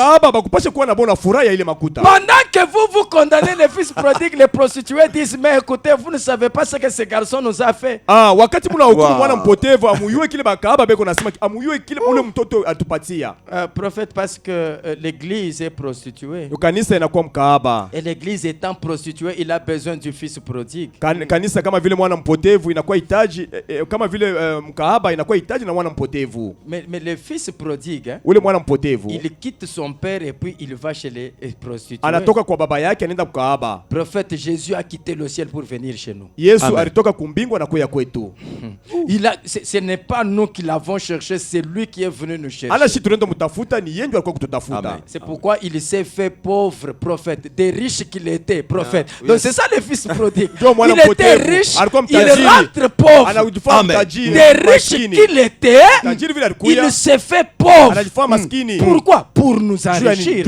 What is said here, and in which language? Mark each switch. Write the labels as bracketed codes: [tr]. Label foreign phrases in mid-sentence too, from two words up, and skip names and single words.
[fr] Pendant que vous condamnez les fils prodigues, les prostituées disent, mais écoutez, vous ne savez pas ce que ce garçon nous a fait. Prophète, parce que l'église est prostituée. Et l'église étant prostituée, il a besoin du fils prodigue. [sw] Kama vile mwana mpotevu inakuwa hitaji kama vile mkahaba inakuwa hitaji na mwana mpotevu. [fr] Mais le fils prodigue, [sw] ule mwana mpotevu, [fr] il quitte son père et puis il va chez les prostituées. [sw] Anatoka kwa baba yake anaenda mkahaba. [fr] Prophète, Jésus a quitté le ciel pour venir chez nous. [sw] Yesu alitoka kumbingu na kuya kwetu. [fr] Ce n'est pas nous qui l'avons cherché, c'est lui qui est venu nous chercher. [sw] Ala shi tunaenda mtafuta, ni yeye alikuwa kututafuta. [fr] C'est pourquoi il s'est fait pauvre, prophète, des riches qu'il était, prophète. Donc c'est ça le fils prodigue. Il était riche, il rentre pauvre. Des riches qu'il était, il s'est fait pauvre. Pourquoi? Pour nous enrichir.